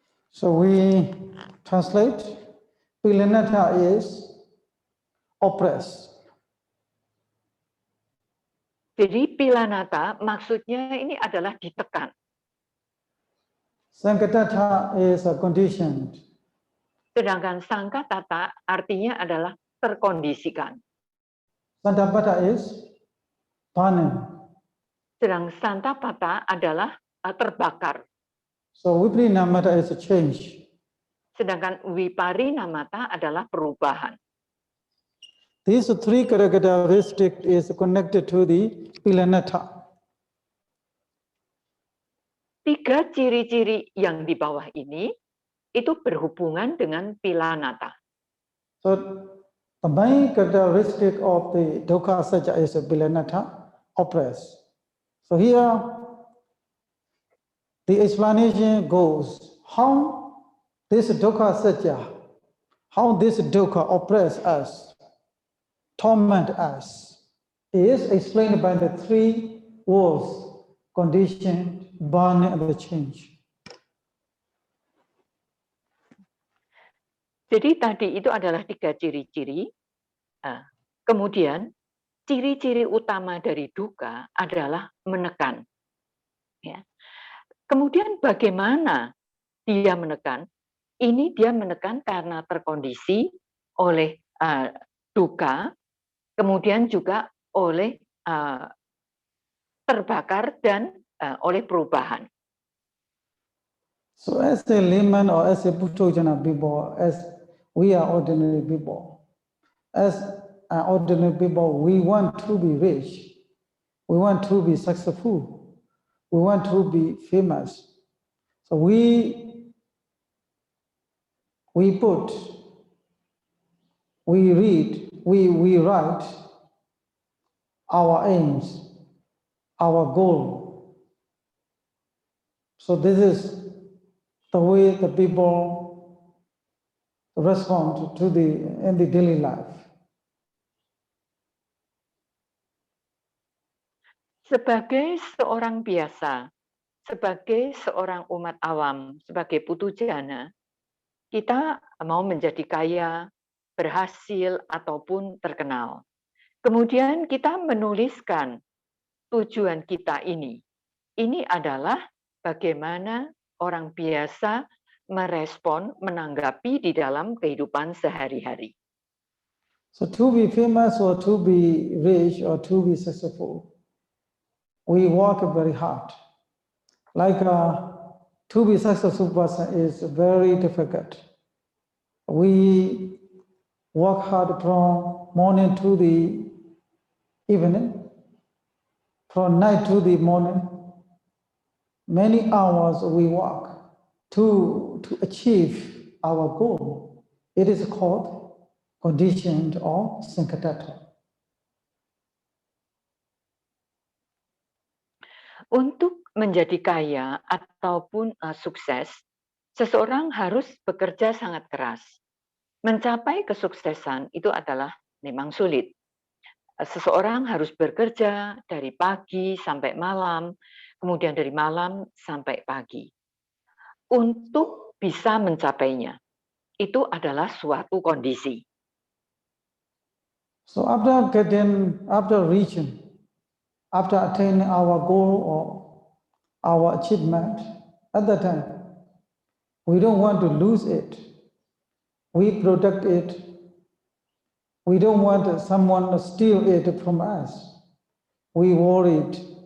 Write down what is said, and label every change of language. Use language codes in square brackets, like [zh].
[en] So we translate, Pilanatha is oppressed. [id] Jadi Pilanatha maksudnya ini adalah ditekan. [en] Sankatata is conditioned. [id] Sedangkan Sankatata artinya adalah terkondisikan. [en] Santapata is burning. [id] Sedang Santapata adalah terbakar. [en] So Viprinamata is a change. [id] Sedangkan Viparinamata adalah perubahan. [en] These three characteristics is connected to the Pilanata. [id] Tiga ciri-ciri yang di bawah ini itu berhubungan dengan Pilanata. [en] So the main characteristic of the Dukkha Satya is Pilanata, oppress. So here the explanation goes how this Dukkha Satya, how this Dukkha oppress us, torment us, is explained by the three words: condition, burning, and the change. [id] Jadi tadi itu adalah tiga ciri-ciri. Kemudian ciri-ciri utama dari dukkha adalah menekan. Ya. Kemudian bagaimana dia menekan? Ini dia menekan karena terkondisi oleh dukkha, kemudian juga oleh terbakar dan oleh perubahan. [en] So as a layman or as a Puthojana people, as we are ordinary people, as ordinary people, we want to be rich, we want to be successful, we want to be famous. So we put, we read, we write our aims, our goal. So this is the way the people respond to in the daily life. [id] Sebagai seorang biasa, sebagai seorang umat awam, sebagai putujana, kita mau menjadi kaya, berhasil, ataupun terkenal. Kemudian kita menuliskan tujuan kita ini. Ini adalah bagaimana orang biasa merespon, menanggapi di dalam kehidupan sehari-hari. [en] So to be famous or to be rich or to be successful, we work very hard. Like to be successful person is very difficult. We work hard from morning to the evening, from night to the morning. Many hours we work to achieve our goal. It is called conditioned or sankatata. [id] Untuk menjadi kaya ataupun sukses, seseorang harus bekerja sangat keras. Mencapai kesuksesan itu adalah memang sulit. Seseorang harus bekerja dari pagi sampai malam, kemudian dari malam sampai pagi. Untuk bisa mencapainya, itu adalah suatu kondisi. [en] So after reaching, after attaining our goal or our achievement, at that time, we don't want to lose it. We protect it. We don't want someone to steal it from us. We worry it.